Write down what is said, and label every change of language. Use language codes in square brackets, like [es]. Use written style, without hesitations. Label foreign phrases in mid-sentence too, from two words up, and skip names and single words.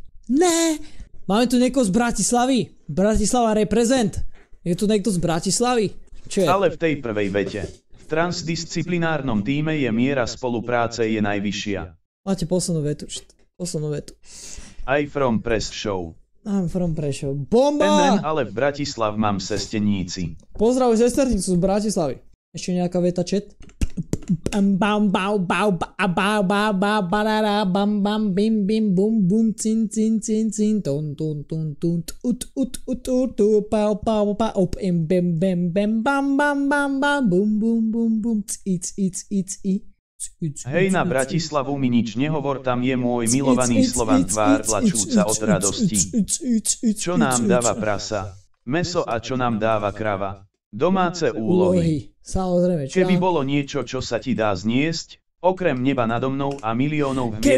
[sk] Ne! Máme tu niekoho z Bratislavy. Bratislava reprezent. Je tu niekto z Bratislavy? Čo je? Ale v tej prvej vete. V transdisciplinárnom tíme je miera spolupráce je najvyššia. Máte poslednú vetu. [en] Aj from Press Show. I'm from Prešov. Bomba! [sk] Ale v Bratislav mám sesterníci. Pozdravuj sesternicu z Bratislavy. Ešte nejaká veta, chat? Bam bam bam bam bam bam barara bam bam bim bim bum bum cin cin cin cin ton ton ton ton ut pau pau pa op im bim bim bim bam bam bam bam bum bum bum bum it's Hej, na Bratislavu mi nič nehovor, tam je môj milovaný Slovan tvár plačúca od radosti. Čo nám dáva prasa? Meso a čo nám dáva krava? Domáce úlohy. Samozrejme, Keby bolo niečo, čo sa ti dá zniesť, okrem neba nado mnou a miliónov hviezd,